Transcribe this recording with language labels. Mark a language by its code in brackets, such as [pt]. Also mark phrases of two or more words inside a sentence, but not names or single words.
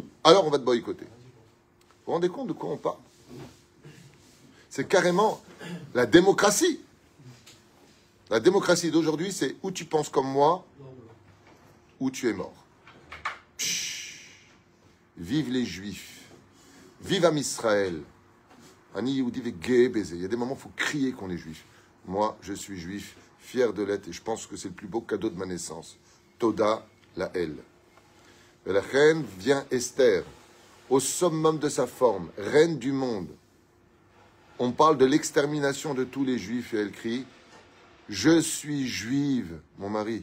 [fr] Alors on va te boycotter. Vous vous rendez compte de quoi on parle? C'est carrément la démocratie. La démocratie d'aujourd'hui, c'est où tu penses comme moi, ou tu es mort. Vive les Juifs. [he] Vive Am Israël. אני יהודי וגאה בזה. [fr] Il y a des moments où il faut crier qu'on est juif. Moi, je suis juif, fier de l'être, et je pense que c'est le plus beau cadeau de ma naissance. [he] תודה לאל. [fr] Et la reine vient Esther, au summum de sa forme, reine du monde. On parle de l'extermination de tous les juifs, et elle crie « Je suis juive, mon mari.